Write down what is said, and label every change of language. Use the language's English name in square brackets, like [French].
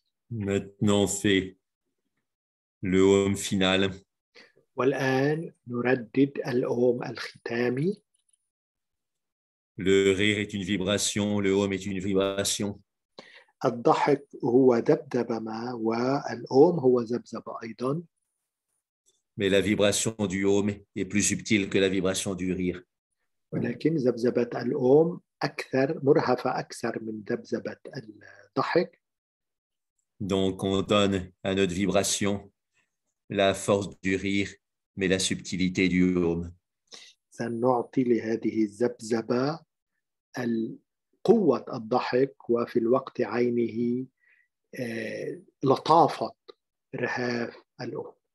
[French] Maintenant, on fait le home final. [Arabic] والآن نردد الأوم الختامي. [French] Le rire est une vibration, le home est une vibration. [Arabic] الضحك هو ذبذبة ما والأوم هو ذبذبة أيضا. [French] Mais la vibration du home est plus subtile que la vibration du rire. [Arabic] ولكن ذبذبة الأوم أكثر مرهفة أكثر من ذبذبة الضحك. [French] Donc, on donne à notre vibration la force du rire, mais la subtilité du home. [Arabic] سنعطي لهذه الذبذبة قوة الضحك وفي الوقت عينه لطافة رهاف الأم.